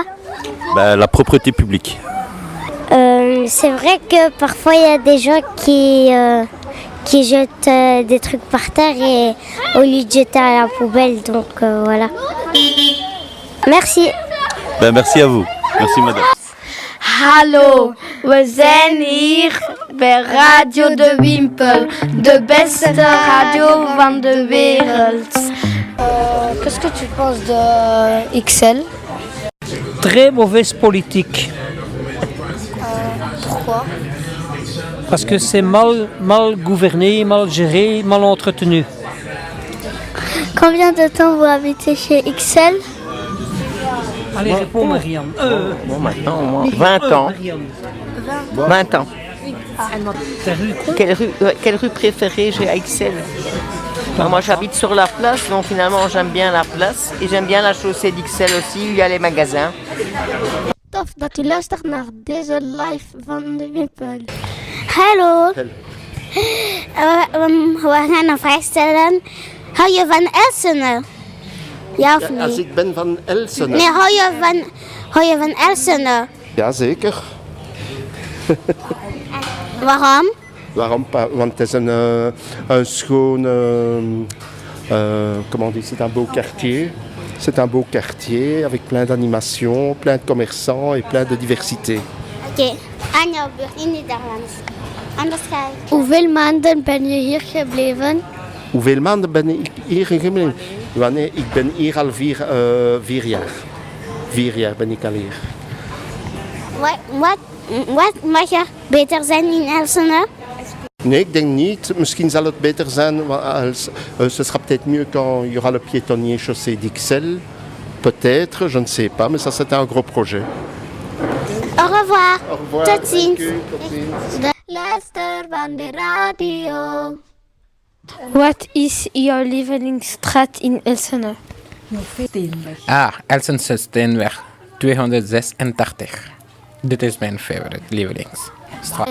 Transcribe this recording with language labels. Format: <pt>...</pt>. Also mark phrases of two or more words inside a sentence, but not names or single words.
<fr>La propreté publique. C'est vrai que parfois il y a des gens qui jettent des trucs par terre et au lieu de jeter à la poubelle, donc voilà. Merci. Merci à vous. Merci madame.</fr> <nl>Hallo, we zijn hier bij Radio de Wimpel, de beste radio van de wereld.</nl> <fr>Qu'est-ce que tu penses de XL? Très mauvaise politique. Pourquoi? Parce que c'est mal gouverné, mal géré, mal entretenu. Combien de temps vous habitez chez XL? Allez, réponds Marianne. Maintenant, 20 ans. 20 ans. Quelle rue préférée j'ai à XL? Moi j'habite sur la place, donc finalement j'aime bien la place. Et j'aime bien la chaussée d'XL aussi, où il y a les magasins.</fr> <nl>Tof dat u luistert naar deze live van de Wimpel. Hallo. We gaan een vraag stellen. Hou je van Elsenen? Ja of niet? Als ik ben van Elsenen. Nee, hou je van Elsenen? Jazeker. Waarom? Waarom? Want het is een schoon...</nl> <fr>comment on dit? C'est un beau quartier. C'est un beau quartier avec plein d'animations, plein de commerçants et plein de diversité.</fr> <nl>Oké, aan jouw beurt in Nederlands. Anders ga ik. Hoeveel maanden ben je hier gebleven? Hoeveel maanden ben ik hier gebleven? Nee, ik ben hier al 4 jaar. 4 jaar ben ik al hier. Wat mag er beter zijn in Elsenen? Nee, ik denk niet. Misschien zal het beter zijn.</nl> <fr>Ce sera peut-être mieux quand il y aura le piétonnier chaussé d'XL. Peut-être, je ne sais pas, mais ça c'est un gros projet. Au revoir. Au revoir.</fr> <nl>Tot ziens. Luister van de radio. Wat is jouw lievelingsstraat in Elsenen? Elsense Steenweg 286. Dit is mijn favorite lievelingsstraat.</nl>